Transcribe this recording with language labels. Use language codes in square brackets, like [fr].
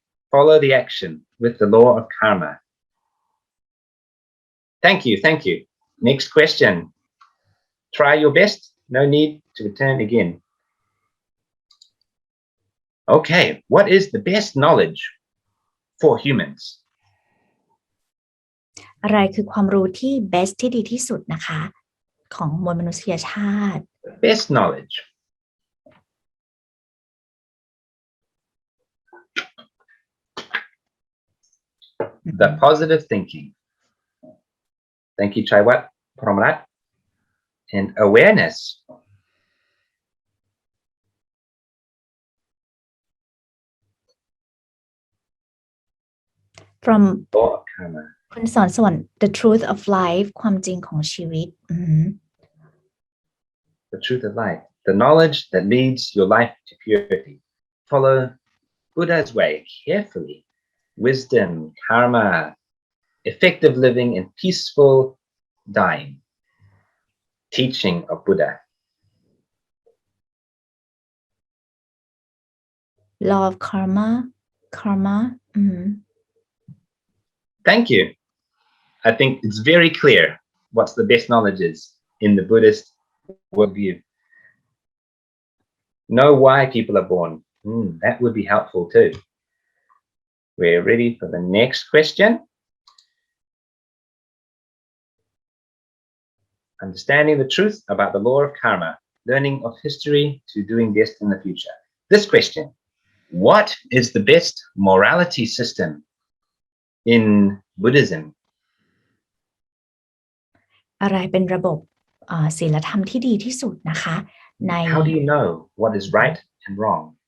[en] Follow the action with the law of karma. Thank you. Next question. Try your best. No need to return again. Okay, what is the best knowledge for humans? [th] อะไรคือความรู้ที่ best ที่ดีที่สุดนะคะของมวลมนุษยชาติ [en] Best knowledge. The positive thinking. Thank you, Chaiwat, Promrat. And awareness. from Law of karma. [th] คุณสอนสวรรค์ [en] the truth of life [th] ความจริงของชีวิต [en] The truth of life. The knowledge that leads your life to purity. Follow Buddha's way carefully. Wisdom, karma, effective living, and peaceful dying. Teaching of Buddha. law of karma Thank you. I think it's very clear what's the best knowledge is in the Buddhist worldview. Know why people are born. That would be helpful too. We're ready for the next question. Understanding the truth about the law of karma, learning of history to doing best in the future. This question, what is the best morality system in Buddhism? [th] อะไรเป็นระบบศีลธรรมที่ดีที่สุดนะคะใน [en] How do you know what is right and wrong?